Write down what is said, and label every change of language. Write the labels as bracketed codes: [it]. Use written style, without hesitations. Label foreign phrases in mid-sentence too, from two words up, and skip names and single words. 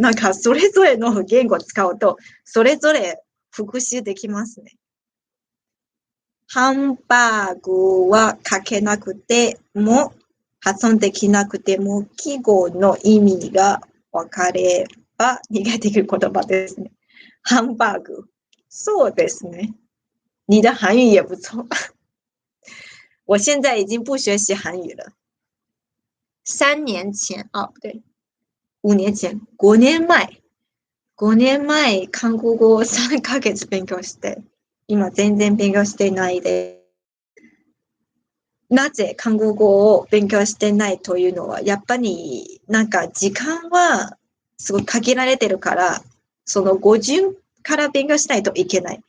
[ja] なんか、それぞれの言語を使うと、それぞれ復習できますね。ハンバーグは書けなくても、発音できなくても、記号の意味が分かれば逃げてくる言葉ですね。ハンバーグ。そうですね。 [zh] 你的韩语也不错。我现在已经不学习韩语了。3年前、不对。5年前、5年前、 [ja] 韓国語を3ヶ月勉強して、今全然勉強してないで。なぜ韓国語を勉強してないというのは、やっぱりなんか時間はすごい限られてるから、その語順から勉強しないといけない。